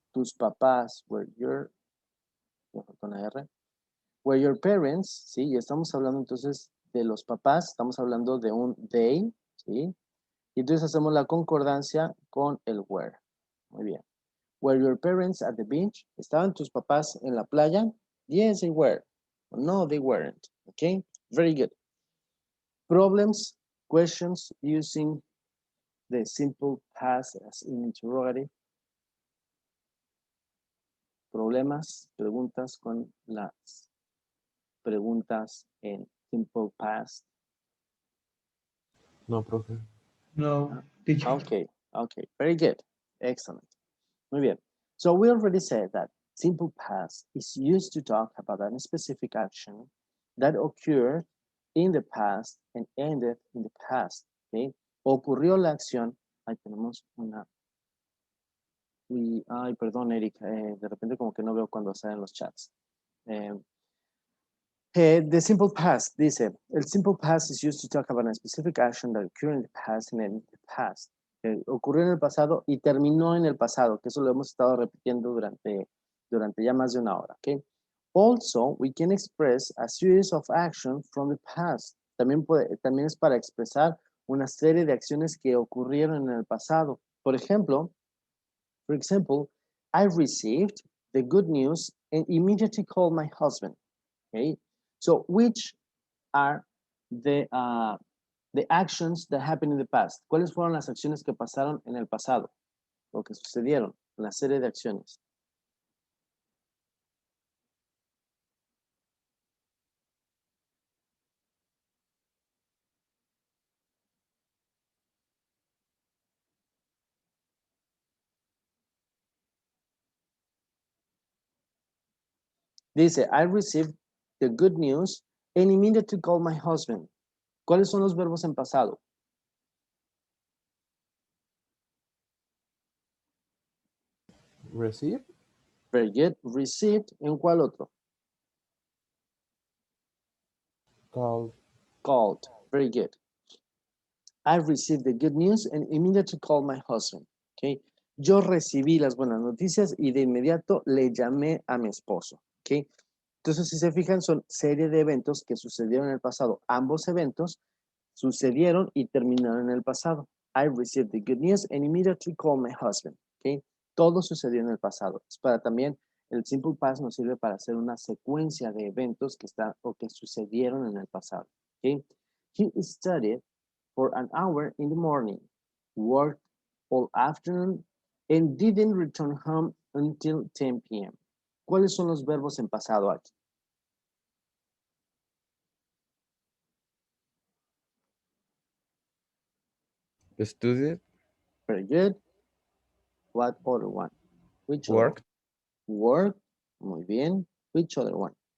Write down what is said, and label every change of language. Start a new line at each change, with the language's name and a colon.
Spanish: Tus papás,
English: were your,
Spanish: con la R.
English: Were your parents, ¿sí?
Spanish: Y estamos hablando entonces de los papás, estamos hablando de un they, ¿sí? Y entonces hacemos la concordancia con el were. Muy bien.
English: Were your parents at the beach?
Spanish: ¿Estaban tus papás en la playa?
English: Yes, they were. No, they weren't. Okay, very good. Problems, questions using the simple past as in interrogative.
Spanish: Problemas, preguntas con las preguntas en simple past. No, profe.
English: No, teacher. Okay, very good. Excellent.
Spanish: Muy bien.
English: So we already said that simple past is used to talk about a specific action that occurred in the past and ended in the past.
Spanish: Okay? Ocurrió la acción. Ahí tenemos una. Ay, perdón, Eric. De repente como que no veo cuando salen los chats.
English: The simple past,
Spanish: dice, el
English: simple past is used to talk about a specific action that occurred in the past and ended in the past.
Spanish: Ocurrió en el pasado y terminó en el pasado, que eso lo hemos estado repitiendo durante ya más de una hora. Okay?
English: Also, we can express a series of actions from the past.
Spanish: también es para expresar una serie de acciones que ocurrieron en el pasado.
English: Por example, I received the good news and immediately called my husband. Okay, so which are the actions that happened in the past?
Spanish: ¿Cuáles fueron las acciones que pasaron en el pasado? O que sucedieron, una serie de acciones.
English: Dice, I received the good news and immediately called my husband.
Spanish: ¿Cuáles son los verbos en pasado?
English: Receive. Very good. Received.
Spanish: ¿En cuál otro?
English: Called. Called. Very good. I received the good news and immediately called my husband. Okay.
Spanish: Yo recibí las buenas noticias y de inmediato le llamé a mi esposo. Okay. Entonces, si se fijan, son serie de eventos que sucedieron en el pasado. Ambos eventos sucedieron y terminaron en el pasado.
English: I received the good news and immediately called my husband. Okay.
Spanish: Todo sucedió en el pasado. Es para también, el simple past nos sirve para hacer una secuencia de eventos que están o que sucedieron en el pasado. Okay.
English: He studied for an hour in the morning, worked all afternoon, and didn't return home until 10 p.m.
Spanish: ¿Cuáles son los verbos en pasado aquí?
English: Studied. Very good. What other one? Which other Worked. one? Work.
Spanish: Muy bien.
English: Which other one?